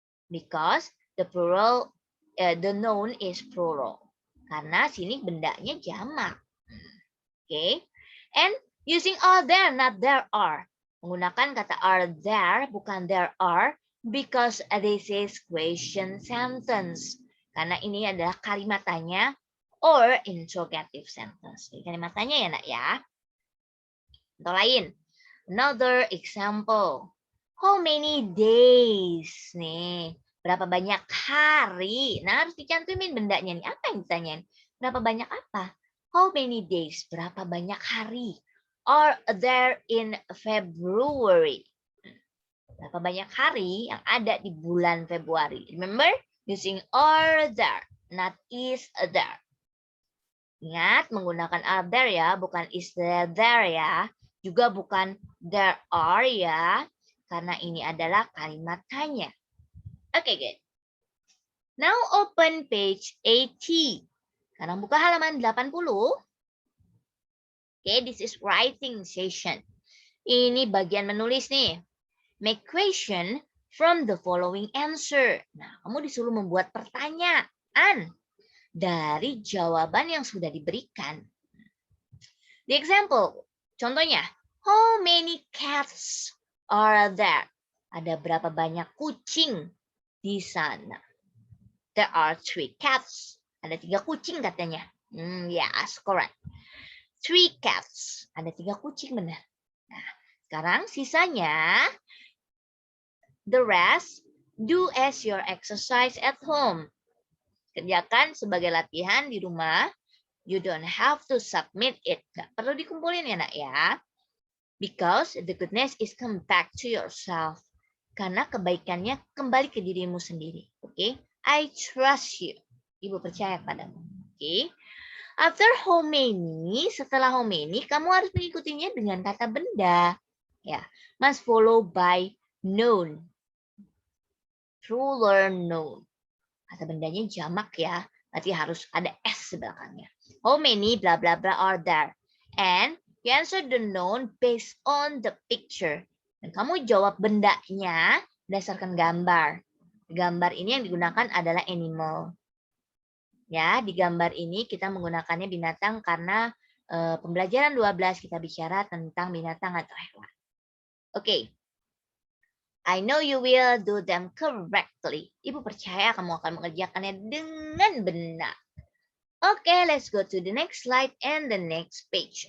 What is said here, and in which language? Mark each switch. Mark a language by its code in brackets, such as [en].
[en] Because the plural, the noun is plural. [id] Karena sini bendanya jamak. Okay. [en] And using are there, not there are. [id] Menggunakan kata are there, bukan there are. [en] Because this is question sentence. [id] Karena ini adalah kalimat tanya [en] or interrogative sentence. [id] Jadi kalimat tanya ya nak ya. Contoh lain. [en] Another example. How many days? [id] Nih, berapa banyak hari? Nah, harus dicantumin bendanya nih. Apa yang ditanyain? Berapa banyak apa? [en] How many days? [id] Berapa banyak hari? [en] Are there in February? [id] Berapa banyak hari yang ada di bulan Februari? [en] Remember? Using are there, not is there. [id] Ingat, menggunakan are there ya, bukan is there ya. Juga bukan there are ya, karena ini adalah kalimat tanya. [en] Okay, good. Now open page 80. [id] Sekarang buka halaman 80. [en] Okay, this is writing session. [id] Ini bagian menulis nih. [en] Make question from the following answer. [id] Nah, kamu disuruh membuat pertanyaan dari jawaban yang sudah diberikan. [en] The example, contohnya, how many cats are there? [id] Ada berapa banyak kucing di sana? [en] There are 3 cats. [id] Ada 3 kucing katanya. [en] Yes, correct. [id] 3 cats. Ada 3 kucing, benar. Nah, sekarang sisanya, [en] the rest, [id] do as your exercise at home. Kerjakan sebagai latihan di rumah. [en] You don't have to submit it. [id] Gak perlu dikumpulin ya nak ya. [en] Because the goodness is come back to yourself. [id] Karena kebaikannya kembali ke dirimu sendiri. [en] Oke? I trust you. [id] Ibu percaya padamu. [en] Oke? After how many, [id] setelah how many, kamu harus mengikutinya dengan kata benda. [en] Ya, must follow by noun. Plural noun. [id] Kata bendanya jamak ya. Berarti harus ada S di belakangnya. [en] How many bla bla bla are there? And you answer the noun based on the picture. [id] Dan kamu jawab bendanya berdasarkan gambar. Gambar ini yang digunakan adalah animal. Ya, di gambar ini kita menggunakannya binatang karena pembelajaran 12 kita bicara tentang binatang atau hewan. Oke. [en] I know you will do them correctly. [id] Ibu percaya kamu akan mengerjakannya dengan benar. [en] Okay, let's go to the next slide and the next page.